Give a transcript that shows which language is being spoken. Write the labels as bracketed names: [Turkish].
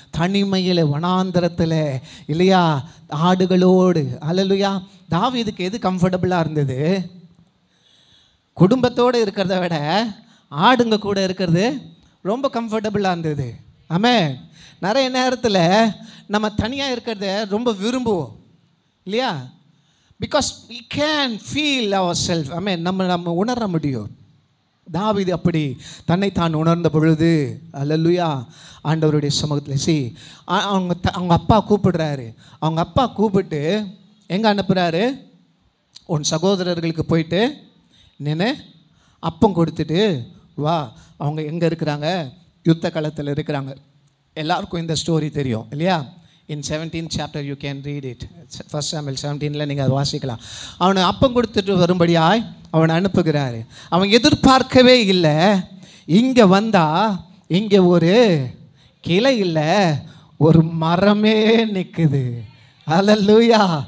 [Tamil] தனிமையில் வனாந்தரத்தில் இல்லையா, ஆடுகளோடு. அல்லேலூயா. தாவீதுக்கு எது கம்ஃபர்டபுளாக இருந்தது? குடும்பத்தோடு இருக்கிறத விட ஆடுங்க கூட இருக்கிறது ரொம்ப கம்ஃபர்டபுளாக இருந்தது. நிறைய நேரத்தில் நம்ம தனியாக இருக்கிறத ரொம்ப விரும்புவோம் இல்லையா? [English] Because we can feel ourselves. [Tamil] நம்ம உணர முடியும். தாவீது அப்படி தன்னைத்தான் உணர்ந்த பொழுது, அல்லேலூயா, ஆண்டவருடைய சமூகத்தில் அவங்க அப்பா கூப்பிடுறாரு. அவங்க அப்பா கூப்பிட்டு எங்கே அனுப்புகிறாரு? உன் சகோதரர்களுக்கு போயிட்டு நின்று அப்பம் கொடுத்துட்டு வா. அவங்க எங்கே இருக்கிறாங்க? யுத்த களத்தில் இருக்கிறாங்க. எல்லாருக்கும் இந்த ஸ்டோரி தெரியும் இல்லையா? [English] In 17th chapter you can read it. [Tamil] 1 Samuel 17ல நீங்கள் அதை வாசிக்கலாம். அவனை அப்பம் கொடுத்துட்டு வரும்படியாய் அவனை அனுப்புகிறாரு. அவன் எதிர்பார்க்கவே இல்லை. இங்கே வந்தா இங்கே ஒரு கிளை இல்லை, ஒரு மரமே நிற்குது. அல்லேலூயா.